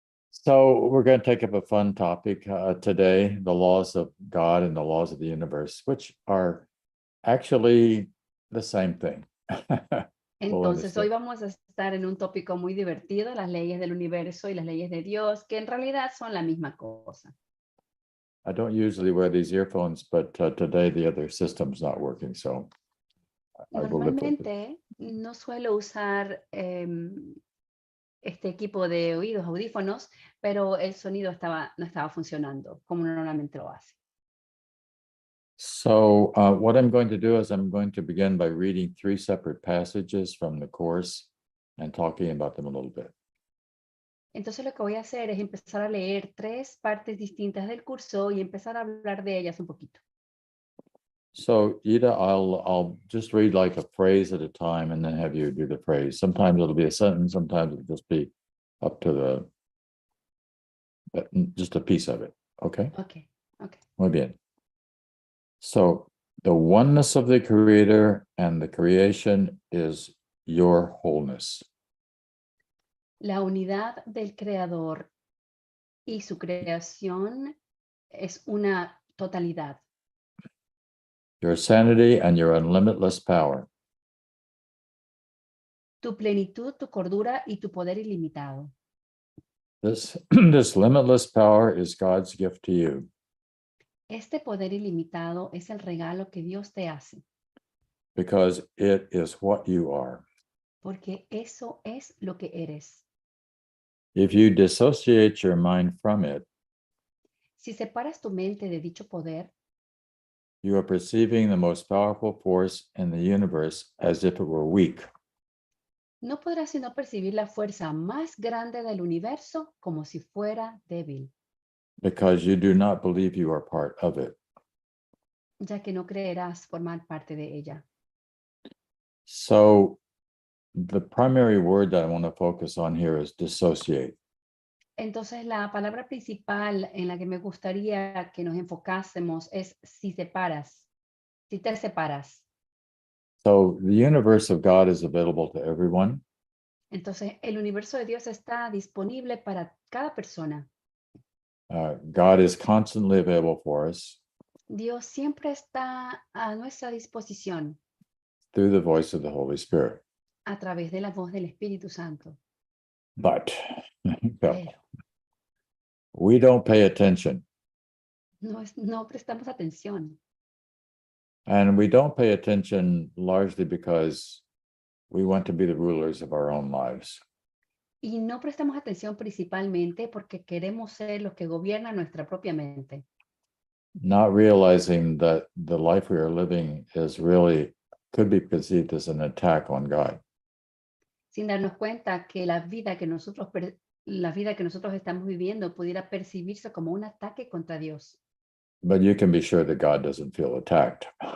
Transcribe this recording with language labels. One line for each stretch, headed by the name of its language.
English: So we're going to take up a fun topic today, the laws of God and the laws of the universe, which are actually the same thing.
Spanish: Entonces hoy vamos a estar en un tópico muy divertido, las leyes del universo y las leyes de Dios, que en realidad son la misma cosa.
English: I don't usually wear these earphones, but today the other system's not working, so I will live with it.
Spanish: Normalmente no suelo usar este equipo de oídos, audífonos, pero el sonido no estaba funcionando como normalmente lo hace.
English: So what I'm going to do is I'm going to begin by reading 3 separate passages from the course and talking about them a little bit.
Spanish: Entonces lo que voy a hacer es empezar a leer 3 partes distintas del curso y empezar a hablar de ellas un poquito.
English: So Ida, I'll just read like a phrase at a time and then have you do the phrase. Sometimes it'll be a sentence, sometimes it'll just be up to just a piece of it. Okay? Okay.
Spanish: Muy bien.
English: So the oneness of the Creator and the creation is your wholeness.
Spanish: La unidad del Creador y su creación es una totalidad.
English: Your sanity and your unlimitless power.
Spanish: Tu plenitud, tu cordura y tu poder ilimitado.
English: This limitless power is God's gift to you.
Spanish: Este poder ilimitado es el regalo que Dios te hace.
English: Because it is what you are.
Spanish: Porque eso es lo que eres.
English: If you dissociate your mind from it,
Spanish: si separas tu mente de dicho poder,
English: you are perceiving the most powerful force in the universe as if it were weak.
Spanish: no podrás sino percibir la fuerza más grande del universo como si fuera débil,
English: because you do not believe you are part of it.
Spanish: ya que no creerás formar parte de ella.
English: So the primary word that I want to focus on here is dissociate.
Spanish: Entonces, la palabra principal en la que me gustaría que nos enfocásemos es si separas, si te separas.
English: So the universe of God is available to everyone.
Spanish: Entonces, el universo de Dios está disponible para cada persona.
English: God is constantly available for us
Spanish: Dios siempre está a nuestra disposición
English: through the voice of the Holy Spirit.
Spanish: a través de la voz del Espíritu Santo.
English: But
Spanish: Pero
English: we don't pay attention.
Spanish: no prestamos atención.
English: And we don't pay attention largely because we want to be the rulers of our own lives.
Spanish: Y no prestamos atención principalmente porque queremos ser los que gobiernan nuestra propia mente,
English: Not realizing that the life we are living is really could be perceived as an attack on God.
Spanish: sin darnos cuenta que la vida que nosotros estamos viviendo pudiera percibirse como un ataque contra Dios.
English: But you can be sure that God doesn't feel attacked.